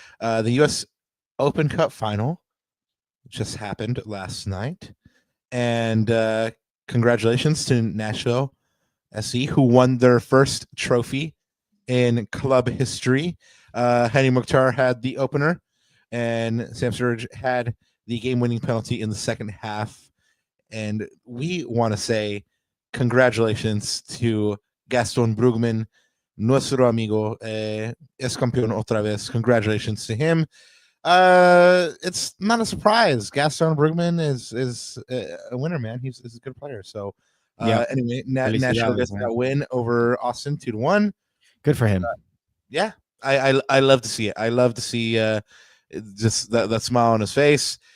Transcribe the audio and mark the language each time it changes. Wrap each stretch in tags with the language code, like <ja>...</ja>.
<en>The US Open Cup final just happened last night, and congratulations to Nashville SC, who won their first trophy in club history. Hani Mukhtar had the opener, and Sam Sturridge had the game-winning penalty in the second half. And we want to say congratulations to Gaston Brugman,</en> <es>nuestro amigo, es campeón otra vez.</es> <en>Congratulations to him. It's not a surprise. Gaston Brugman is a winner, man. He's a good player. So anyway, Nashville gets that win over Austin 2-1. Good for him. Yeah, I love to see it. I love to see just that smile on his face.</en>